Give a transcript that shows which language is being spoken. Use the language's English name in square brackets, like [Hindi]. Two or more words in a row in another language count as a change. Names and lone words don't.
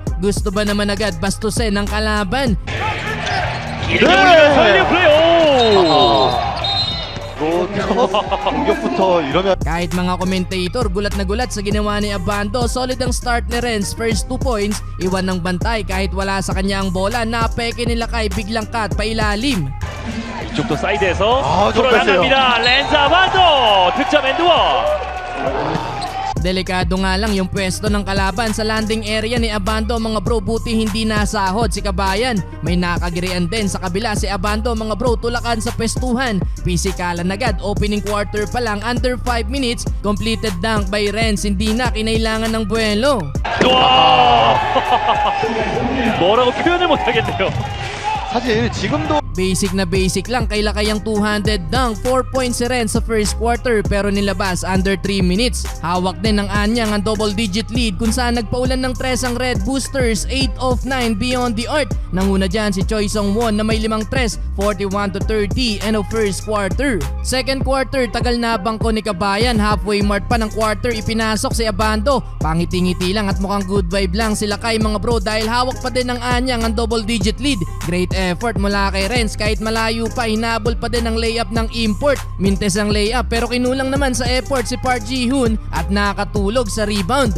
[Filipino] Gusto ba naman agad bastusin ng kalaban? Kahit mga komentator gulat na gulat sa ginawa ni Abando, solid ang start ni Renz, [English] first 2 points, [Filipino] iwan ng bantay kahit wala sa kanya ang bola, napeke nila Kai, biglang cut pailalim. [Korean] 이쪽도 사이드에서 들어나갑니다. 렌즈 아반도 득점 엔드원. [Filipino] Delikado nga lang yung pwesto ng kalaban sa landing area ni Abando mga bro, buti hindi nasahod si Kabayan. May nakagirian din sa kabila si Abando mga bro, tulakan sa pwestuhan. Pisikalan agad, opening quarter pa lang, [English] under 5 minutes, completed dunk by Renz, [Filipino] hindi na kinailangan ng buwelo. [Korean] 뭐라고 표현을 못하겠네요. 사실 지금도 [Filipino] Basic na basic lang, kailakayang 200 dunk, 4 points si Renz sa [English] first quarter [Filipino] pero nilabas [English] under 3 minutes. [Filipino] Hawak din ng Anyang ang [English] double digit lead [Filipino] kung saan nagpaulan ng 3 ang Red Boosters, [English] 8 of 9 beyond the arc. [Filipino] Nanguna dyan si Choi Sung-won na may 5 3, 41-30 [English] end of first quarter. Second quarter, [Filipino] tagal na bangko ni Kabayan, halfway mark pa ng quarter ipinasok si Abando. Pangiti-ngiti lang at mukhang [English] good vibe [Filipino] lang sila Kai mga bro dahil hawak pa din ng Anyang ang [English] double digit lead. Great effort [Filipino] mula kay Renz, kahit malayo pa hinabol pa din ang layup ng import. Mintes ang layup pero kinulang naman sa effort si Park Ji-hoon at nakatulog sa rebound.